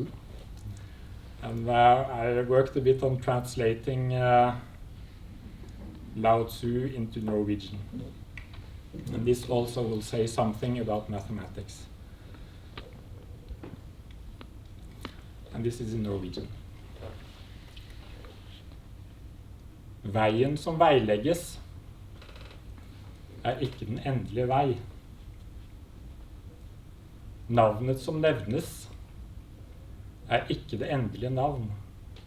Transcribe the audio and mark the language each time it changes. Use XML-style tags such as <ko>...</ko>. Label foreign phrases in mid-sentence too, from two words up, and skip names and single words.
<en>And I worked a bit on translating Lao Tzu into Norwegian. And this also will say something about mathematics. And this is in Norwegian.</en> <no>Veien som veilegges ikke den endelige vei. Navnet som nevnes ikke det endelige navn.</no>